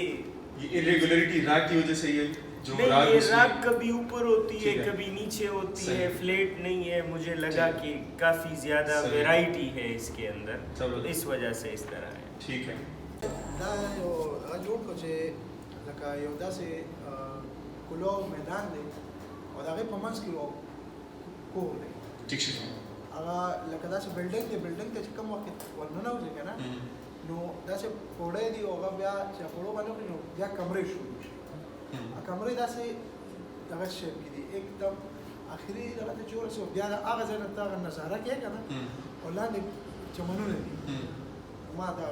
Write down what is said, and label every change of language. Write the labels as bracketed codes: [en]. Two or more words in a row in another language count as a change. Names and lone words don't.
[ur] اریگولیریٹی راگ کی وجہ سے یہ جو نہیں یہ راگ کبھی اوپر ہوتی ہے کبھی نیچے ہوتی ہے فلیٹ نہیں ہے مجھے لگا کہ کافی زیادہ ورائٹی ہے اس کے اندر تو اس وجہ سے اس طرح ہے ٹھیک ہے [ps] دا یو هغه جوړ کړو چې لکه یو داسې کلو میدان دی او د هغې په منځ کې یو کور دی ٹھیک شي هغه لکه داسې بلډینګ دی بلډینګ ته چې کوم وخت ورننوځي که نه نو داسې پوړی دی او هغه بیا چې پوړو باندې وکړي نو بیا کمرې شروع شي کمرې داسې دغه شیپ کې دي एकदम آخري دغه ته چې ورسې بیا هغه ځای نه ته هغه نظاره کوې که نه او لاندې چمنونه دي ما دا